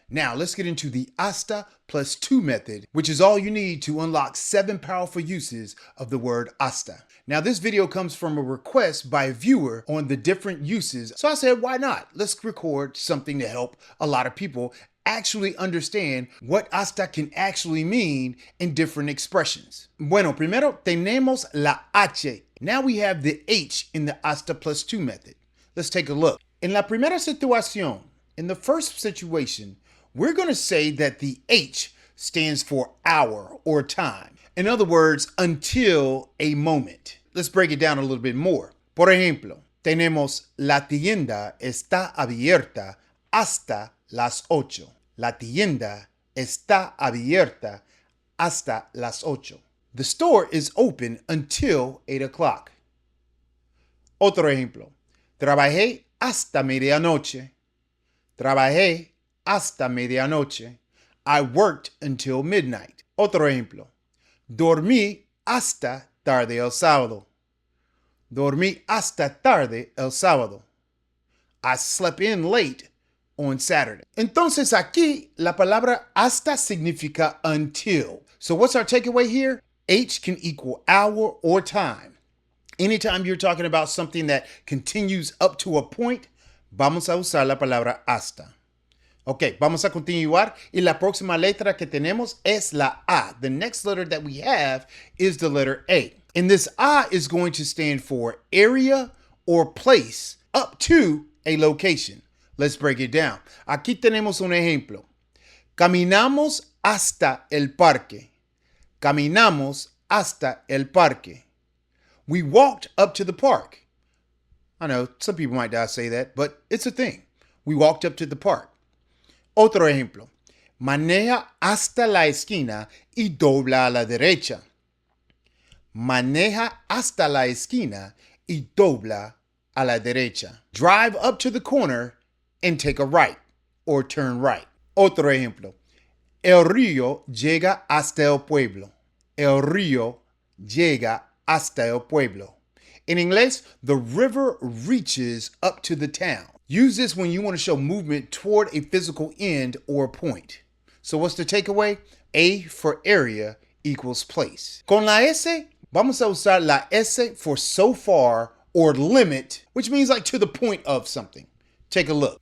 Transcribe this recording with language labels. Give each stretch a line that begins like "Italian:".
English: Now let's get into the hasta plus 2 method, which is all you need to unlock 7 powerful uses of the word hasta. Now this video comes from a request by a viewer on the different uses, so I said, why not? Let's record something to help a lot of people actually understand what hasta can actually mean in different expressions.
Spanish: Bueno, primero tenemos la H.
English: Now we have the H in the hasta plus 2 method. Let's take a look.
Spanish: En la primera situación,
English: in the first situation, we're going to say that the H stands for hour or time. In other words, until a moment. Let's break it down a little bit more.
Spanish: Por ejemplo, tenemos la tienda está abierta hasta las 8. La tienda está abierta hasta las 8.
English: The store is open until 8 o'clock.
Spanish: Otro ejemplo. Trabajé hasta medianoche. Trabajé hasta medianoche.
English: I worked until midnight.
Spanish: Otro ejemplo. Dormí hasta tarde el sábado. Dormí hasta tarde el sábado.
English: I slept in late on Saturday.
Spanish: Entonces aquí la palabra hasta significa until.
English: So what's our takeaway here? H can equal hour or time. Anytime you're talking about something that continues up to a point,
Spanish: vamos a usar la palabra hasta. Ok, vamos a continuar y la próxima letra que tenemos es la A.
English: The next letter that we have is the letter A. And this A is going to stand for area or place up to a location. Let's break it down.
Spanish: Aquí tenemos un ejemplo. Caminamos hasta el parque. Caminamos hasta el parque.
English: We walked up to the park. I know some people might not say that, but it's a thing. We walked up to the park.
Spanish: Otro ejemplo. Maneja hasta la esquina y dobla a la derecha. Maneja hasta la esquina y dobla a la derecha.
English: Drive up to the corner and take a right or turn right.
Spanish: Otro ejemplo. El río llega hasta el pueblo. El río llega hasta el pueblo.
English: In English, the river reaches up to the town. Use this when you want to show movement toward a physical end or point. So what's the takeaway? A for area equals place.
Spanish: Con la S, vamos a usar la S
English: for so far or limit, which means like to the point of something. Take a look.